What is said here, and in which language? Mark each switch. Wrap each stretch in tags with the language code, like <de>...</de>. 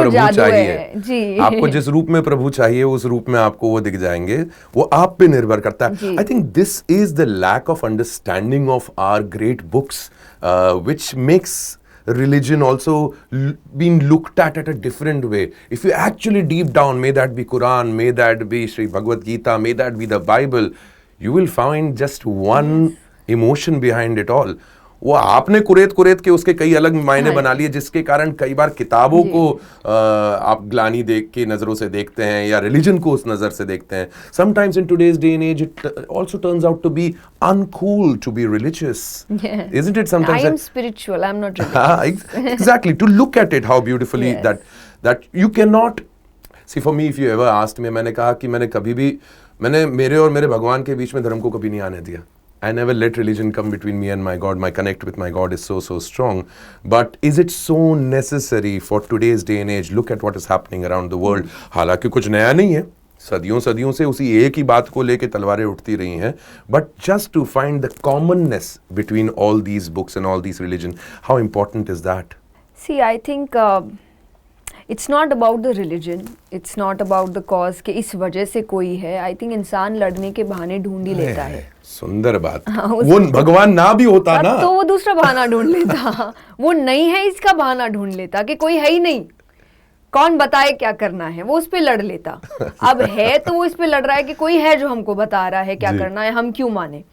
<hi>प्रभु चाहिए जी। आपको जिस रूप में प्रभु चाहिए उस रूप में आपको वो दिख जाएंगे, वो आप पे निर्भर करता है।</hi> <en>I think this is the lack of understanding of our great books which makes religion also being looked at a different way. If you actually deep down, may that be Quran, may that be Sri Bhagavad Gita, may that be the Bible, you will find just one emotion behind it all.</en> <hi>वो आपने कुरेद के उसके कई अलग मायने बना लिए, जिसके कारण कई बार किताबों को आप ग्लानी देख के नजरों से देखते हैं या रिलीजन को उस नजर से देखते हैं.</hi> <en>Sometimes in today's day and age it also turns out to be uncool to be religious. Yeah. Isn't it sometimes? I am spiritual, I'm not religious. Exactly. To look at it how beautifully that you cannot see. For me, if you ever asked me,</en> <hi>मैंने कहा कि मैंने मेरे और मेरे भगवान के बीच में धर्म को कभी नहीं आने दिया.</hi> <en>I never let religion come between me and my God. My connect with my God is so strong. But is it so necessary for today's day and age? Look at what is happening around the world.</en> <hi>हालांकि कुछ नया नहीं है, सदियों से उसी एक ही बात को लेके तलवारें उठती रही हैं.</hi> <en>But just to find the commonness between all these books and all these religion, how important is that? See, I think it's not about the religion, it's not about the cause</en> <hi>कि इस वजह से कोई है. I think इंसान लड़ने के बहाने ढूंढ ही लेता है. सुंदर बात. वो भगवान ना भी होता ना तो वो दूसरा बहाना ढूंढ लेता. वो नहीं है इसका बहाना ढूंढ लेता कि कोई है ही नहीं, कौन बताए क्या करना है, वो उस पे लड़ लेता. अब है तो वो इस पे लड़ रहा है कि कोई है जो हमको बता रहा है क्या करना है, हम क्यों माने.</hi>